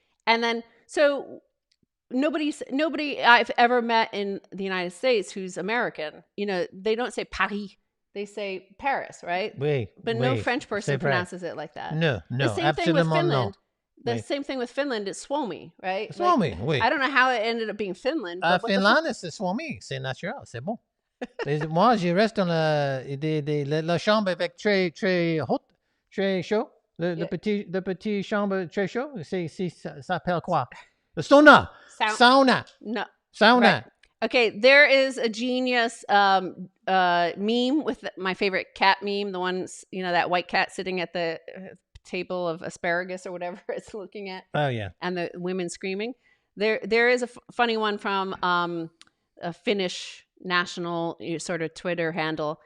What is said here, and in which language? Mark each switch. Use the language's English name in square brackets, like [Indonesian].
[English] And then, so nobody I've ever met in the United States who's American, they don't say Paris. They say Paris, right? But no French person pronounces it like that. No, The same thing with Finland. no. The same thing with Finland is Suomi, right? [French] Suomi, oui. [English] I don't know how it ended up being Finland. But [French] Finlande, c'est Suomi, c'est naturel, c'est bon. Moi, je reste dans la chambre avec très haute, très chaud. Le petit chambre très chaud, ça s'appelle quoi? Le sauna. Sauna. [English] No. Sauna. Right. Okay, there is a genius meme with my favorite cat meme, the one, that white cat sitting at the table of asparagus or whatever it's looking at. Oh, yeah. And the women screaming. There is a funny one from a Finnish national sort of Twitter handle.